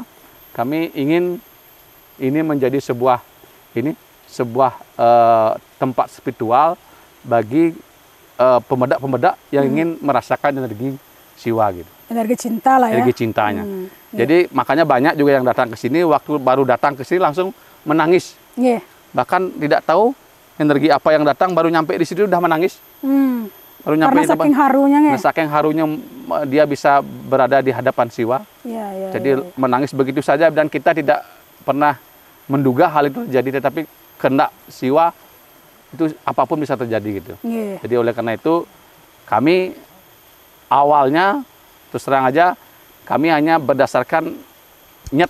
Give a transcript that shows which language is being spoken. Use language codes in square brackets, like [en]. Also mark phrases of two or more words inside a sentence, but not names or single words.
[id] Kami ingin ini menjadi sebuah tempat spiritual bagi pemedak-pemedak yang ingin merasakan energi Siwa gitu. Energi cinta lah ya. Energi cintanya. Jadi makanya banyak juga yang datang ke sini, waktu baru datang ke sini langsung menangis. Bahkan tidak tahu energi apa yang datang, baru nyampe di situ udah menangis. Baru nyampe karena saking harunya saking harunya dia bisa berada di hadapan Siwa. Jadi menangis begitu saja, dan kita tidak pernah menduga hal itu terjadi, tetapi kehendak Siwa itu apapun bisa terjadi gitu. Jadi oleh karena itu kami awalnya terus terang aja kami hanya berdasarkan nyet.